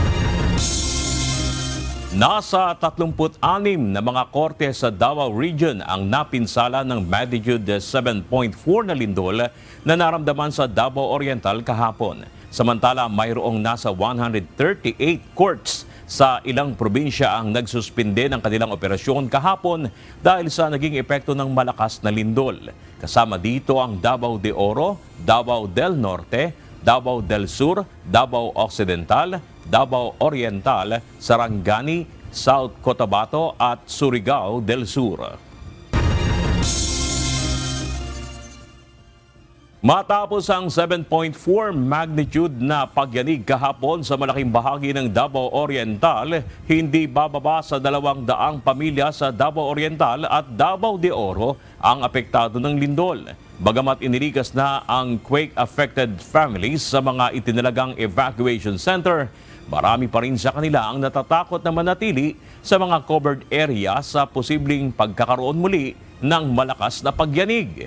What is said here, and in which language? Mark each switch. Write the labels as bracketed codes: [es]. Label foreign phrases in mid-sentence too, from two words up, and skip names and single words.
[tl] Nasa 36 na mga korte sa Davao Region ang napinsala ng magnitude 7.4 na lindol na naramdaman sa Davao Oriental kahapon. Samantala, mayroong nasa 138 courts sa ilang probinsya ang nagsuspinde ng kanilang operasyon kahapon dahil sa naging epekto ng malakas na lindol. Kasama dito ang Davao de Oro, Davao del Norte, Davao del Sur, Davao Occidental, Davao Oriental, Sarangani, South Cotabato at Surigao del Sur. Matapos ang 7.4 magnitude na pagyanig kahapon sa malaking bahagi ng Davao Oriental, hindi bababa sa 200 pamilya sa Davao Oriental at Davao de Oro ang apektado ng lindol. Bagamat inilikas na ang [en] quake-affected families [tl] sa mga itinalagang [en] evacuation center, [tl] marami pa rin sa kanila ang natatakot na manatili sa mga [en] covered area [tl] sa posibleng pagkakaroon muli ng malakas na pagyanig.